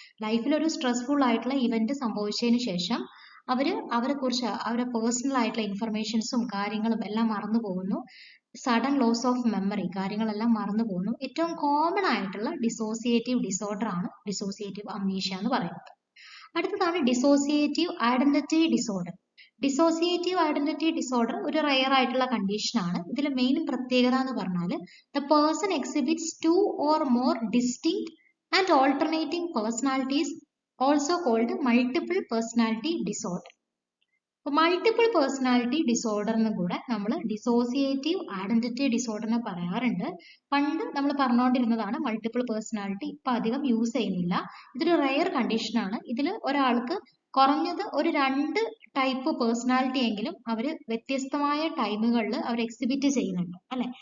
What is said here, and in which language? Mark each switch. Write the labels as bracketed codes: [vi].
[ml] ലൈഫിൽ ഒരു സ്ട്രെസ്ഫുൾ ആയിട്ടുള്ള ഇവന്റ് സംഭവിച്ചതിന് ശേഷം അവരെ കുറിച്ച് അവരുടെ പേഴ്സണൽ ആയിട്ടുള്ള ഇൻഫർമേഷൻസും കാര്യങ്ങളും എല്ലാം മറന്നു പോകുന്നു. സഡൻ ലോസ് ഓഫ് മെമ്മറി, കാര്യങ്ങളെല്ലാം മറന്നു പോകുന്നു. ഏറ്റവും കോമൺ ആയിട്ടുള്ള ഡിസോസിയേറ്റീവ് ഡിസോർഡർ ആണ് ഡിസോസിയേറ്റീവ് അംനീഷ്യ എന്ന് പറയുന്നത്. അടുത്തതാണ് dissociative identity disorder. Dissociative identity disorder ഒരു റയർ ആയിട്ടുള്ള കണ്ടീഷൻ ആണ്. ഇതിലെ മെയിൻ പ്രത്യേകത എന്ന് പറഞ്ഞാൽ [en] The person exhibits 2 or more distinct and alternating personalities, also called multiple personality disorder. [ml] Multiple personality disorder എന്ന് കൂടെ നമ്മൾ ഡിസോസിയേറ്റീവ് ഐഡന്റിറ്റി ഡിസോർഡറിനെ പറയാറുണ്ട്. പണ്ട് നമ്മൾ പറഞ്ഞുകൊണ്ടിരുന്നതാണ് മൾട്ടിപ്പിൾ പേഴ്സണാലിറ്റി. ഇപ്പൊ അധികം യൂസ് ചെയ്യുന്നില്ല. ഇതൊരു റെയർ കണ്ടീഷൻ ആണ്. ഇതിൽ ഒരാൾക്ക് കുറഞ്ഞത് ഒരു 2 ടൈപ്പ് പേഴ്സണാലിറ്റി എങ്കിലും അവർ വ്യത്യസ്തമായ ടൈമുകളിൽ അവർ എക്സിബിറ്റ് ചെയ്യുന്നുണ്ട് അല്ലെ.